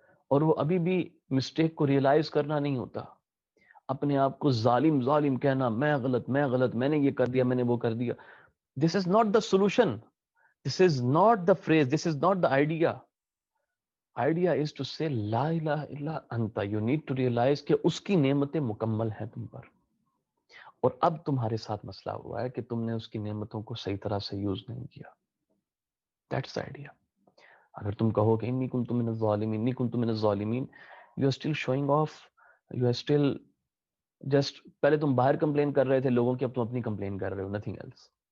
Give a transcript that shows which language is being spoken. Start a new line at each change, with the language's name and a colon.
Urdu: اور وہ ابھی بھی مسٹیک کو ریئلائز کرنا نہیں ہوتا، اپنے آپ کو ظالم ظالم کہنا، میں غلط میں غلط، میں نے یہ کر دیا میں نے وہ کر دیا.
English: This is not the solution, this is not the phrase, this is not the idea. Idea is to say
Arabic: لا الہ الا انت.
English: you need to realise
Urdu: کہ اس کی نعمتیں مکمل ہیں تم پر، اور اب تمہارے ساتھ مسئلہ ہوا ہے کہ تم نے اس کی نعمتوں کو صحیح طرح سے یوز نہیں کیا.
English: That's idea.
Urdu: اگر تم کہو کہ
Arabic: انی کنت من الظالمین
Urdu: انی کنت من الظالمین،
English: you are still showing off, you are still just,
Urdu: پہلے تم باہر کمپلین کر رہے تھے لوگوں کی، اب تم اپنی کمپلین کر رہے ہو،
English: Nothing else.